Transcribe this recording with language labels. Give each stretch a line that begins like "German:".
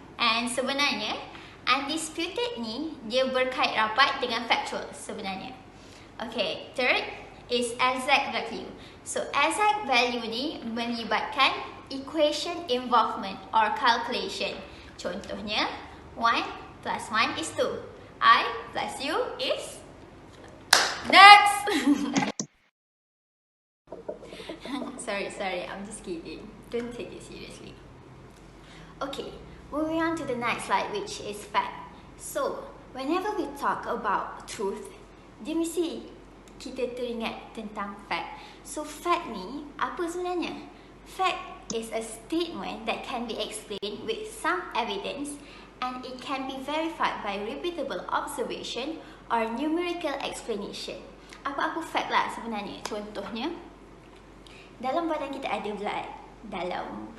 Malay: And sebenarnya undisputed ni dia berkait rapat dengan factual sebenarnya.
English: Okay, third is exact value. So exact value
Malay: ni melibatkan
English: equation involvement or calculation.
Malay: Contohnya
English: 1 plus 1 is 2. I plus you is next. sorry, I'm just kidding. Don't take it seriously. Okay, moving on to the next slide, which is fact. So Whenever we talk about truth,
Malay: dia mesti kita teringat tentang
English: fact.
Malay: So fact ni apa sebenarnya?
English: Fact is a statement that can be explained with some evidence and it can be verified by repeatable observation or numerical explanation.
Malay: Apa-apa fact lah sebenarnya. Contohnya, dalam badan kita ada blood.